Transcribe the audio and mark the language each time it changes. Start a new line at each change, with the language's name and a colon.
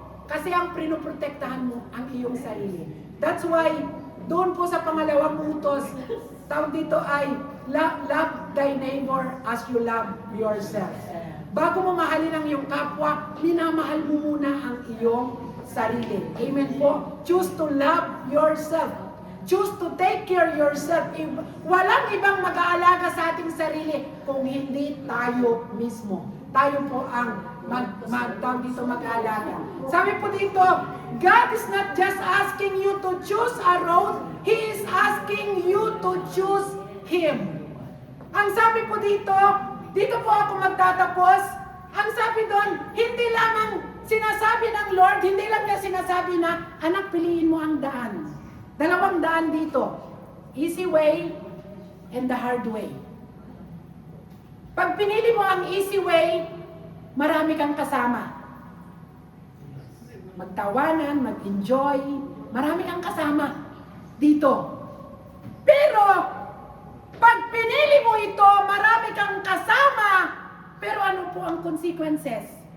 Filipino: Kasi ang pinoprotektahan mo ang iyong sarili.
English: That's why,
Filipino: doon po sa pangalawang utos, tawag dito ay,
English: love thy neighbor as you love yourself.
Filipino: Bago mo mahalin ang iyong kapwa, minamahal mo muna ang iyong sarili. Amen po.
English: Choose to love yourself. Choose to take care yourself.
Filipino: Walang ibang mag-aalaga sa ating sarili kung hindi tayo mismo. Tayo po ang mag-aalaga. Sabi po dito,
English: God is not just asking you to choose a road, He is asking you to choose Him.
Filipino: Ang sabi po dito po ako magtatapos. Ang sabi doon, hindi lamang sinasabi ng Lord, hindi lang niya sinasabi na, anak, piliin mo ang daan. Dalawang daan dito.
English: Easy way and the hard way.
Filipino: Pag pinili mo ang easy way, marami kang kasama. Magtawanan, mag-enjoy, marami kang kasama dito. Pero, pag pinili mo ito, marami kang kasama, pero ano po ang consequences?